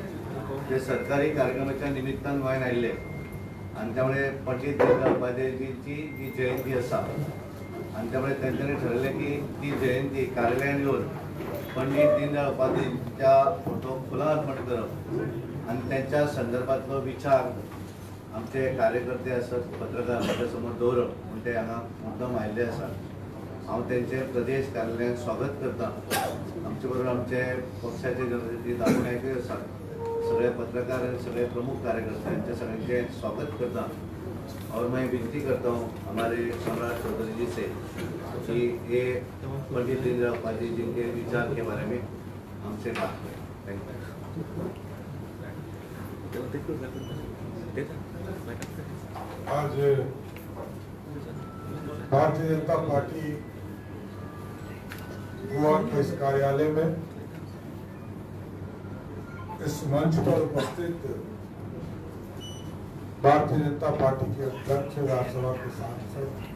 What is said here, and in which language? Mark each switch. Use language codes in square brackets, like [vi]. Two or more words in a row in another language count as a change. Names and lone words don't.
[kok] ते सरकारी कार्यक्रमाच्या निमित्तान गोंयांत आयिल्ले आणि त्यामुळे पंडित दीनदयाळ उपाध्यायजींची जी जयंती आसा आणि त्यामुळे त्यांच्यानी ठरवले की ती जयंती कार्यालयात येऊन पंडित दीनदयाळ उपाध्यायजींच्या फोटो फुलां अर्पण करप आणि त्यांच्या संदर्भातलो विचार आमचे कार्यकर्ते आसत पत्रकार माझ्या समोर दवरप म्हणून ते हांगा मुद्दम आयिल्ले आसात। हांव त्यांचे प्रदेश कार्यालयात स्वागत करता। आमचे बरोबर आमचे पक्षाचे जनप्रतिनिधी दाखवून नायकूय आसात, सगळे पत्रकार आणि सगळे प्रमुख कार्यकर्ते यांचे सगळ्यांचे स्वागत करता। [hi] और मैं विनती करता हूँ हमारे सम्राट चौधरी जी से कि ये पंडित दीनदयाळ उपाध्याय जी के विचार के बारे में हमसे बात करें। [en] Thank you. [hi] आज भारतीय जनता पार्टी गोवा के इस कार्यालय में इस मंच पर उपस्थित भारतीय जनता पार्टी के अध्यक्ष राज्यसभा के सांसद